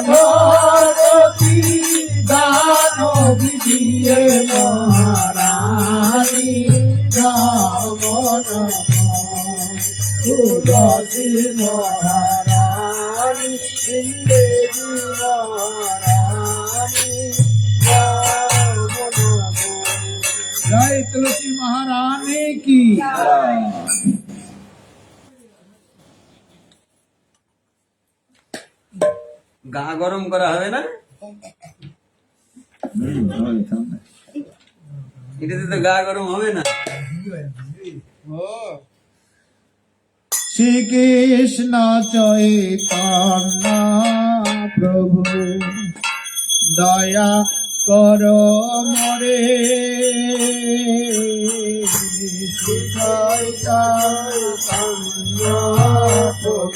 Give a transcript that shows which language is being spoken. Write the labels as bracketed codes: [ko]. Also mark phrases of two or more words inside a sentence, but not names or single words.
[hi] भक्ति दान दीजिए महारानी राम तुलसी महारानी इन्देवी महारानी राम नमः। जय तुलसी महारानी की [bn] গা গরম করা হবে না, এটাতে তো গা গরম হবে না। [hi] श्री कृष्ण चैतन्य प्रभु दया करो मोरे श्री चैतन्य प्रभु